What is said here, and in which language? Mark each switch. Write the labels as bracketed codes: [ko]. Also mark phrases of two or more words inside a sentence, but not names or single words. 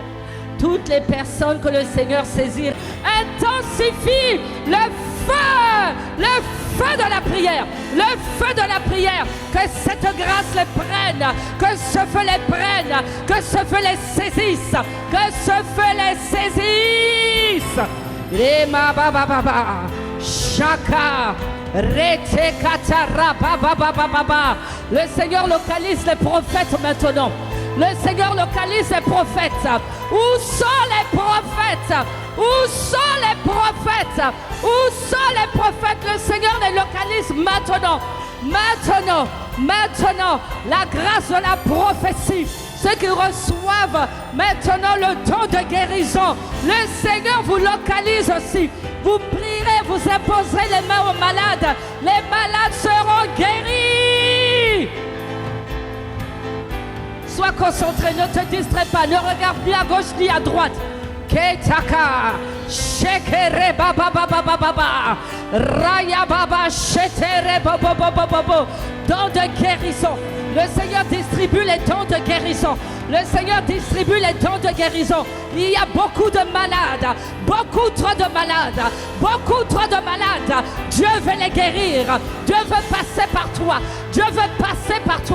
[fr] Toutes les personnes que le Seigneur saisit, intensifie le feu de la prière, le feu de la prière, que cette grâce les prenne, que ce feu les prenne, que ce feu les saisisse, que ce feu les saisisse. Rema baba baba, chaka, rete katara baba baba baba. Le Seigneur localise les prophètes maintenant. Le Seigneur localise les prophètes. Où sont les prophètes? Où sont les prophètes? Où sont les prophètes? Le Seigneur les localise maintenant. Maintenant, la grâce de la prophétie. Ceux qui reçoivent maintenant le don de guérison, le Seigneur vous localise aussi. Vous prierez, vous imposerez les mains aux malades. Les malades seront guéris. Sois concentré, ne te distrais pas, ne regarde ni à gauche ni à droite. Ketaka, shekere baba baba baba, raya baba shetere bobo bobo bobo. Dons de guérison. Le Seigneur distribue les dons de guérison. Le Seigneur distribue les dons de guérison. Il y a beaucoup de malades, beaucoup trop de malades, beaucoup trop de malades. Dieu veut les guérir. Dieu veut passer par toi. Dieu veut passer par toi.